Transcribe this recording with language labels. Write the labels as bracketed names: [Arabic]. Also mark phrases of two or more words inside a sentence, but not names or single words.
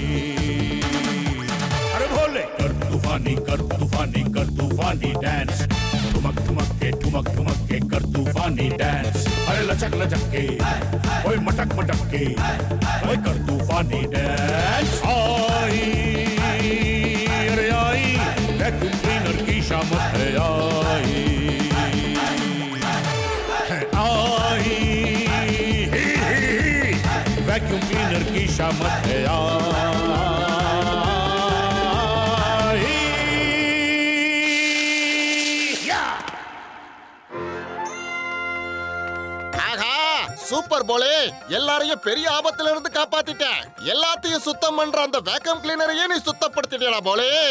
[Hindi] अरे भोले कर तूफानी डांस ठुमक के कर तूफानी डांस अरे लचक के ओए मटक के ओए कर तूफानी डांस आई अरे आई वैक्यूम क्लीनर की शामत है आई वैक्यूम क्लीनर की शामत है [Tamil] ஆஹா சூப்பர் போலே, எல்லாரையும் பெரிய ஆபத்துல இருந்து காப்பாத்திட்டேன். எல்லாத்தையும் சுத்தம் பண்ற அந்த வேக்கம் கிளீனரையே நீ சுத்தப்படுத்திட்டியா போலே?